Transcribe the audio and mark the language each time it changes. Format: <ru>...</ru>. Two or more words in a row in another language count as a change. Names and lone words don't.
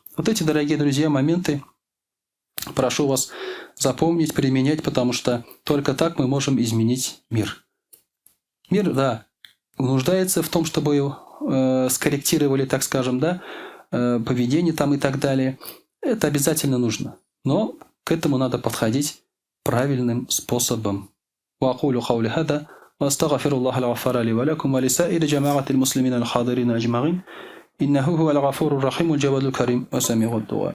<ru>Вот эти, дорогие друзья, моменты прошу вас запомнить, применять, потому что только так мы можем изменить мир. Мир, да, нуждается в том, чтобы его скорректировали, так скажем, да, поведение там и так далее. Это обязательно нужно. Но к этому надо подходить правильным способом.</ru> <ar>وأقول قولي هذا وأستغفر الله الغفار لي ولكم ولسائر جماعة المسلمين الحاضرين أجمعين إنه هو الغفور الرحيم الجواد الكريم وسميع الدعاء.</ar>